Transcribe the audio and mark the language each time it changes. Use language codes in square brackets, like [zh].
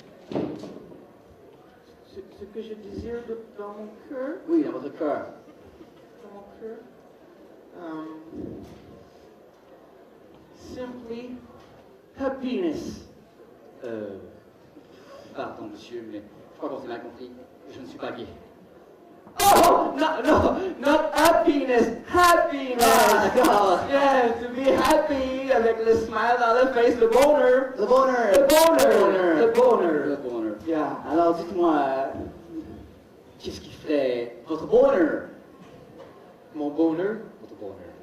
[fr] Ce que je désire dans mon cœur. Oui, dans votre cœur. Dans mon cœur. [en] Simply happiness. [fr] Pardon, monsieur, mais je crois qu'on s'est mal compris. Je ne suis pas gay. [en] Oh, no, not happiness, happiness. [fr] Ah, d'accord. [en] Yeah, to be happy avec le smile dans le face, [fr] le bonheur. Le bonheur. Le bonheur. Le Le bonheur. Le bonheur. [en] Yeah. [fr] Alors, dites-moi, qu'est-ce qui ferait votre bonheur? Mon bonheur, Votre bonheur.